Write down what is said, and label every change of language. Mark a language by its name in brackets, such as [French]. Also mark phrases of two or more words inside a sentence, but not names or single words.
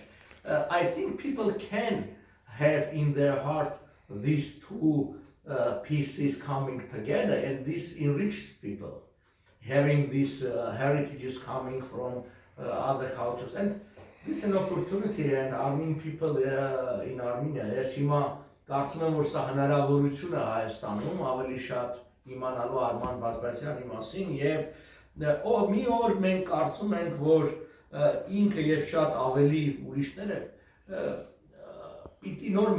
[English] I think people can have in their heart these two pieces coming together, and this enriches people. Having these heritages coming from other cultures, and this is an opportunity, and Armenian people in Armenia, [Armenian] ես հիմա կարծում եմ, որ սա հնարավորություն է Հայաստանում ավելի շատ իմանալու Արման Բազբազյանի մասին, եւ մի օր մենք կարծում ենք, որ ինքը եւ շատ ավելի ուրիշները պիտի նոր